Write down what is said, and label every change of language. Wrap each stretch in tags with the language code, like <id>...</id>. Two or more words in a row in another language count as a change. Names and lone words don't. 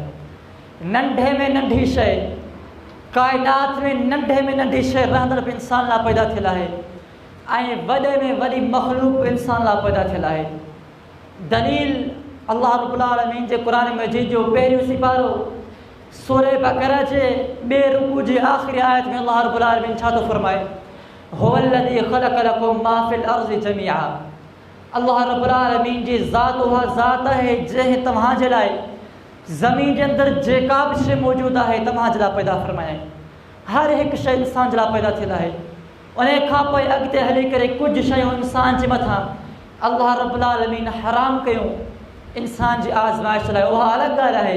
<sd>नंढे में नंढी शइ, कायनात में नंढे में नंढी शइ रहंदड़ बि इंसान लाइ पैदा थियल आहे ऐं वॾे में वॾी मख़लूक बि इंसान लाइ पैदा थियल आहे। दलील अल्लाह</sd> <ar>رب العالمين</ar> <sd>जे क़ुरान मजीद जो पहिरियों सिपारो सूरह बक़रा जे ॿिए रुकू जी आख़िरी आयत में अल्लाह</sd> <ar>رب العالمين</ar> <sd>छा थो फरमाए,</sd> <ar>هو الذي خلق لكم ما في الأرض جميعا.</ar> <sd>अल्लाह</sd> <ar>رب العالمين</ar> <sd>जी ज़ात उहा ज़ात आहे जंहिं तव्हांजे लाइ ज़मीन जे अंदरि जेका बि शइ मौजूदु आहे तव्हांजे लाइ पैदा फरमायाई। हर हिकु शइ इंसान जे लाइ पैदा थियल आहे। उन खां पोइ अॻिते हली करे कुझु शयूं इंसान जे मथां अल्लाह</sd> <ar>رب العالمين</ar> <sd>हराम कयूं इंसान जी आज़माइश लाइ, उहा अलॻि ॻाल्हि आहे।</sd>